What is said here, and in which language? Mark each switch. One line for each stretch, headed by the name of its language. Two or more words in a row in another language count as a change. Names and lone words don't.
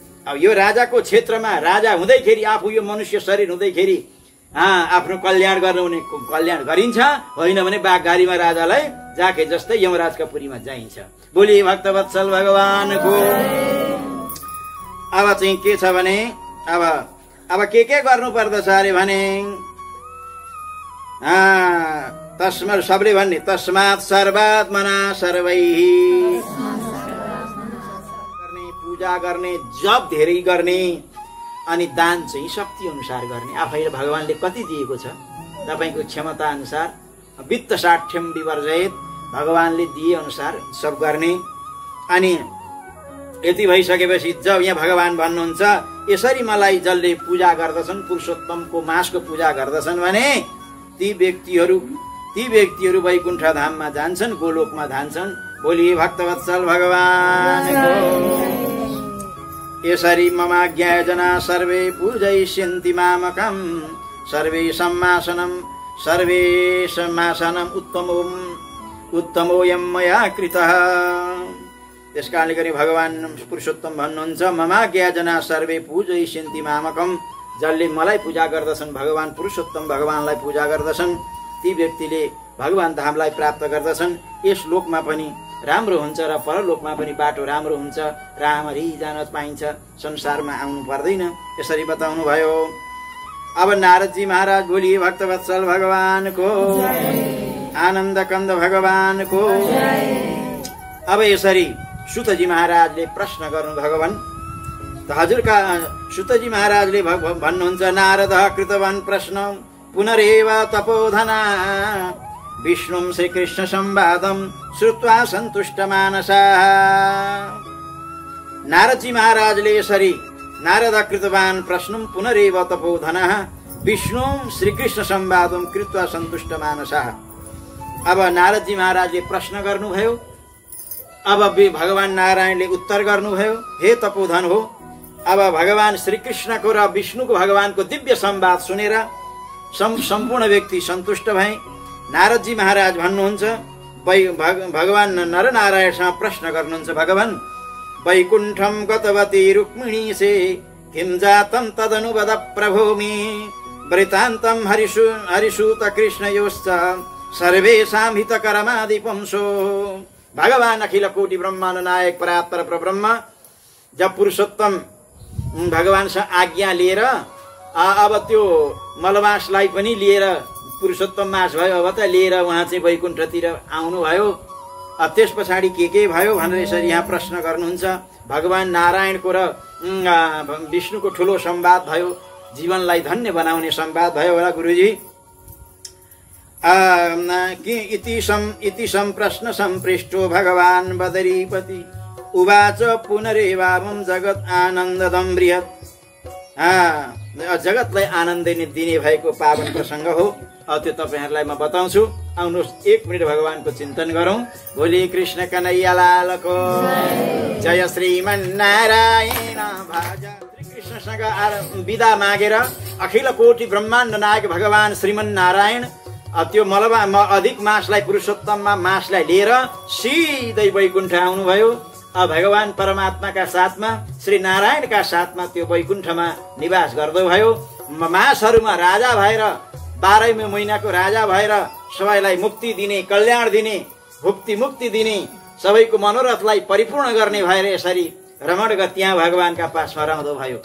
Nepali: अब यो राजाको क्षेत्रमा राजा हुँदैखेरि, आफू यो मनुष्य शरीर हुँदैखेरि आफ्नो कल्याण गर्नु हुने कल्याण गरिन्छ, होइन भने बाघघारीमा राजालाई जाके जस्तै यमराजका पुरीमा जाइन्छ। बोली भक्तवत्सल भगवानको। अब चाहिँ के छ भने अब के गर्नु पर्दछ अरे भने तस्मात् सबले भन्ने
Sanskrit: तस्मात् सर्वात्मना सर्वैः
Nepali: गर्ने, पूजा गर्ने, जप धेरै गर्ने, अनि दान चाहिँ शक्ति अनुसार गर्ने। आफैले भगवानले कति दिएको छ तपाईको क्षमता अनुसार,
Sanskrit: वित्त साठ्यम विवर्जयेत,
Nepali: भगवानले दिए अनुसार सब गर्ने। अनि यति भइसकेपछि जब यहाँ भगवान भन्नुहुन्छ यसरी मलाई जसले पूजा गर्दछन्, पुरुषोत्तमको मासको पूजा गर्दछन् भने ती व्यक्तिहरू वैकुण्ठ धाममा जान्छन्, गोलोकमा जान्छन्। बोली भक्तवत्सल भगवानको।
Sanskrit: यसरी ममाज्ञा जना सर्वे पूजयिष्यन्ति मामकं, सर्वे सम्मासनम् उत्तमोऽयं मया कृतः।
Nepali: त्यस कारणले गरी भगवान पुरुषोत्तम भन्नुहुन्छ
Sanskrit: ममाज्ञा जना सर्वे पूजयिष्यन्ति मामकं,
Nepali: जसले मलाई पूजा गर्दछन्, भगवान पुरुषोत्तम भगवानलाई पूजा गर्दछन्, ती व्यक्तिले भगवान धामलाई प्राप्त गर्दछन्। यस लोकमा पनि राम्रो हुन्छ र परलोकमा पनि बाटो राम्रो हुन्छ, राम्ररी जान पाइन्छ, संसारमा आउनु पर्दैन। यसरी बताउनु भयो। अब नारदजी महाराज बोलिए भक्तवत्सल भगवानको, आनन्द कन्द भगवानको। अब यसरी सुतजी महाराजले प्रश्न गर्नु भगवान हजुरका। सुतजी महाराजले भन्नुहुन्छ
Sanskrit: नारद कृतवान् प्रश्न पुनरेव तपोधना, विष्णुं श्रीकृष्ण संवादं श्रुत्वा सन्तुष्ट मानसा।
Nepali: नारदजी महाराजले यसरी
Sanskrit: नारद कृतवान् प्रश्नं पुनरेव तपोधना, विष्णुं श्रीकृष्ण संवादं कृत्वा सन्तुष्ट मानसा।
Nepali: अब नारदजी महाराजले प्रश्न गर्नुभयो। अब भगवान नारायणले उत्तर गर्नुभयो, हे तपोधन हो। अब भगवान श्रीकृष्णको र विष्णुको भगवानको दिव्य संवाद सुनेर सम्पूर्ण व्यक्ति सन्तुष्ट भए। नारदजी महाराज भन्नुहुन्छ भगवान नरनारायणसँग प्रश्न गर्नुहुन्छ,
Sanskrit: भगवान वैकुण्ठं गतवती रुक्मिणी से किं जातं तदनुवद प्रभो मे, वृतान्तं हरिसूत कृष्णयोश्च सर्वेषां हितकरमादिपुंसो।
Nepali: भगवान अखिल कोटि ब्रह्मांड नायक परात्पर परब्रह्म जब पुरुषोत्तम भगवानसँग आज्ञा लिएर अब त्यो मलमासलाई पनि लिएर पुरुषोत्तम मास भयो, अब त लिएर उहाँ चाहिँ वैकुण्ठतिर आउनुभयो। त्यस पछाडि के भयो भनेर यसरी यहाँ प्रश्न गर्नुहुन्छ। भगवान नारायणको र विष्णुको ठुलो संवाद भयो, जीवनलाई धन्य बनाउने संवाद भयो होला गुरुजी।
Sanskrit: इति संप्रश्न संपृष्टो भगवान बदरीपति उवाच पुनरेवामं जगत आनन्ददं बृहत्।
Nepali: जगतलाई आनन्द दिने भएको पावन प्रसंग हो। त्यो तपाईहरुलाई म बताउँछु। आउनुहोस् 1 मिनेट भगवानको चिन्तन गरौं। भोलि कृष्ण कन्हैया लालको जय श्रीमन्नारायण भाजा। श्रीकृष्णसँग विदा मागेर अखिल कोटि ब्रह्माण्ड नायक भगवान श्रीमन्नारायण त्यो अधिक मासलाई पुरुषोत्तममा मासलाई लिएर सिधै वैकुण्ठ आउनुभयो। भगवान परमात्माका साथमा श्री नारायणका साथमा त्यो वैकुण्ठमा निवास गर्दै भयो। मासहरुमा राजा भएर 12 महिनाको राजा भएर सबैलाई मुक्ति दिने, कल्याण दिने, मुक्ति दिने, सबैको मनोरथलाई परिपूर्ण गर्ने भएर यसरी रमण त्यहाँ भगवानका पासमा रहँदो भयो।